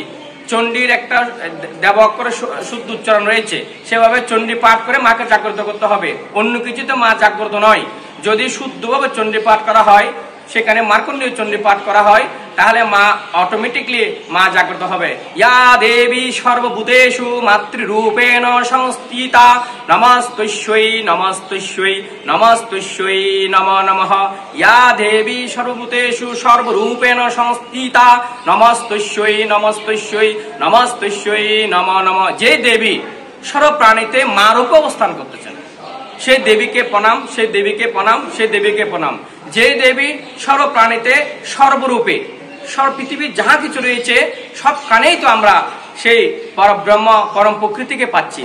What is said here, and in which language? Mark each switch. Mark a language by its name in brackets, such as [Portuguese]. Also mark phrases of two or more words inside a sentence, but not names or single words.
[Bangla] চণ্ডীর একটা দেবঅক্ষরে শুদ্ধ উচ্চারণ রয়েছে, সেভাবে চণ্ডী পাঠ করে মাকে জাগ্রত করতে হবে, অন্য কিছুতে মা জাগ্রত নয়। যদি শুদ্ধভাবে চণ্ডী পাঠ করা হয়, সেখানে মার্কণ্ডেয় চণ্ডী পাঠ করা হয়, তাহলে মা অটোমেটিকলি মা জাগ্রত হবে। [Sanskrit] ইয়া দেবী সর্বভূতেষু মাতৃরূপেণ সংস্থিতা নমস্তস্যৈ নমস্তস্যৈ নমস্তস্যৈ নমো নমঃ। ইয়া দেবী সর্বভূতেষু সর্বরূপেণ সংস্থিতা নমস্তস্যৈ নমস্তস্যৈ নমস্তস্যৈ নমো নমঃ। [Bangla] যে দেবী সর্বপ্রাণীতে মা রূপে অবস্থান করতেছেন, সেই দেবীকে প্রণাম, সেই দেবীকে প্রণাম, সেই দেবীকে প্রণাম। যে দেবী সর্বপ্রাণীতে সর্বরূপে, পৃথিবীর যাহা কিছু রয়েছে সবখানেই তো আমরা সেই পরব্রহ্ম পরম প্রকৃতিকে পাচ্ছি।